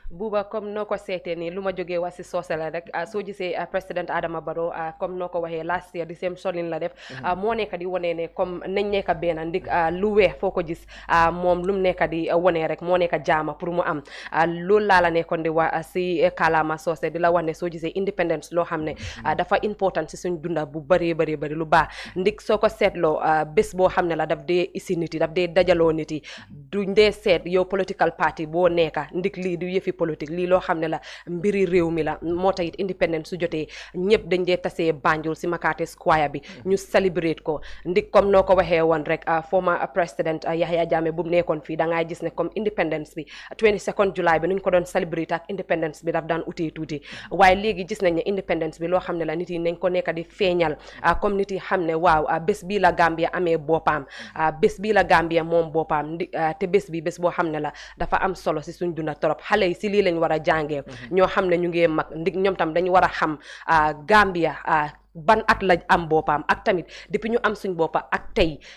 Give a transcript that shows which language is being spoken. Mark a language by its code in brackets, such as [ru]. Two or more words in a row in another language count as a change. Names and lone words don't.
[wo] buuba comme noo ko seetee nii lu ma jógee wax si soose la rek soo gisee président Adama Barrow comme noo ko waxee [en] last year [wo] di same solin la def moo nekk di wone ne comme nañ nekk benn ndig lu weex foo ko gis moom lu mu nekk di wone rek moo nekk jaama pour mu am loolu laa la nekkoon di wax si kàllaama soose di la wax ne soo gisee independence loo xam ne dafa important si suñ dunda bu bëree bëri lu baax ndig soo ko seetloo bés boo xam ne la daf dee isi nit yi daf dee dajaloo nit yi duñ dee seet yow [en] political party [wo] boo nekka ndig lii du yëfi politique lii loo xam ne la mbiri réew mi la moo tax it independence su jotee ñëpp dañ dee tasee Banjul si Makati Square bi ñu celebrate ko ndik comme noo ko waxee woon rek former président Yahya Jammeh bu mu nekkoon fii da ngay gis ne comme independence bi 22nd July bi nuñ ko doon celebrate ak independence bi daf daan utee tuuti waaye léegi gis nañ ne independence bi loo xam ne la nit yi nañ ko nekk di feeñal comme nit yi xam ne waaw bés bii la Gambia amee boppam bés bii la Gambia moom boppam te bés bi bés boo xam ne la dafa am solo si suñ dunda torop xale yi si lii lañ war a jàngee ñoo xam ne ñu ngi mag ndig ñoom tam dañu war a xam Gambia ban at la am boppam ak tamit depuis ñu am suñ boppa ak tey